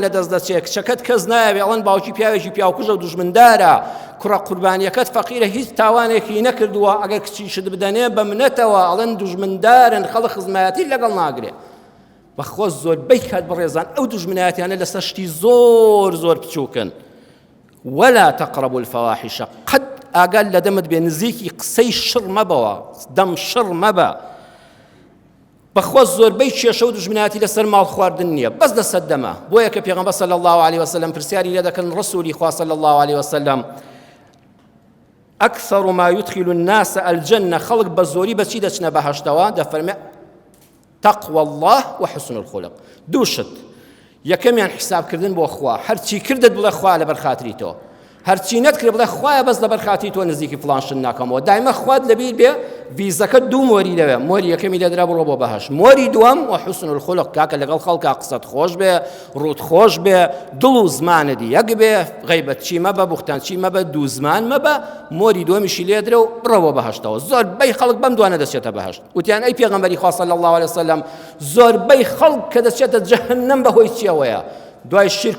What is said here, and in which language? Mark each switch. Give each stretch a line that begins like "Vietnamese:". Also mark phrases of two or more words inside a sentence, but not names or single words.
Central Kurdish: لە دەست دەچێت کچەکەت کەس نایەوێ ئەڵێن باوکی پیاوێکی پیاوکوژە و دوژمندارە کوڕە قوربانیەکەت فەقیرە هیچ تاوانێکی نەکردووە ئەگەر کچیشت بدەنێ بە منەتەوە ئەڵێن دوژمندارن خەڵک خزمایەتی لەگەڵ ناگرێ بەخۆ زۆربەی کات بەڕێزان ئەو دوژمنایەتیانە لەسەر شتی زۆر بچووکن
Arabic: ولا تقربوا الفواحش
Central Kurdish: قد ئاگال لە دەمت بێ نزیکی قسەی شڕ مەبەوە دەم شڕ مەبە بەخۆ زۆربەی کێشە و دوژمنایەتی لەسەر ماڵ خواردن نییە بەس لەسەر دەمە بۆیە کە پێغەمبەر
Arabic: صلی الله عليه وسلم
Central Kurdish: پرسیاری لێ دەکەن ڕسوولی خوا
Arabic: صلی الله عليه وسلم أكثر ما يدخل الناس الجنة خلق
Central Kurdish: بزوري بچی دەچنە بەهەشتەوە دەفەرمێ
Arabic: تقوى الله وحسن الخلق
Central Kurdish: دووشت یەکەمیان حسابکردن بۆ خوا هەرچی کردت بڵێ خوا لەبەر خاتری تۆ هەرچی نەتکرد بڵێ خوایە بەس لەبەر خاتری تۆ نزیکی فڵان شت ناکەمەوە دایمە خوات لەبیر بێ ڤیزەکە دوو مۆری لەوێ مۆری یەکەمی لێدرا بڕۆ بۆ بەهەشت مۆری دووەم و
Arabic: حوسن الخلق
Central Kurdish: کاکە لەگەڵ خەڵکا قسەت خۆش بێ ڕووت خۆش بێ دڵ و زمانت یەک بێ غەیبەتچی مەبە بوختانچی مەبە دوو زمان مەبە مۆری دووەمیشی لێدرە و بڕۆ بۆ بەهەشتەوە زۆربەی خەڵک بەم دوانە دەچێتە بەهەشت وتیان ئەی پێغەمبەری خوا
Arabic: صلی الله علیه وسلم
Central Kurdish: زۆربەی خەڵک کە دەچێتە جەهەنەم بەهۆی چیەوەیە دوای شرک